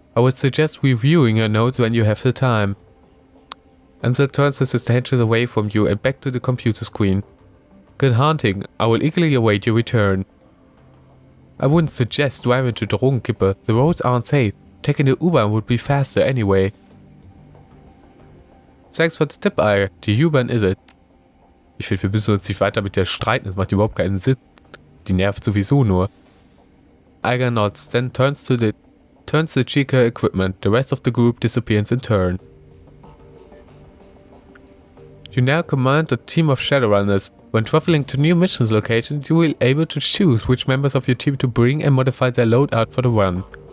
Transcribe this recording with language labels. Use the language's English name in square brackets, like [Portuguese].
[English] I would suggest reviewing your notes when you have the time. Ansel turns his attention away from you and back to the computer screen. Good hunting. I will eagerly await your return. I wouldn't suggest driving to Drogenkippe. The roads aren't safe. Taking the U-Bahn would be faster anyway. Thanks for the tip, Iger. Die U-Bahn is it. [German] Ich finde, wir müssen uns nicht weiter mit der streiten. Das macht überhaupt keinen Sinn. Die nervt sowieso nur. [English] Iger nods, then turns the Chica equipment. The rest of the group disappears in turn. You now command a team of Shadowrunners. When traveling to new missions locations, you will be able to choose which members of your team to bring and modify their loadout for the run.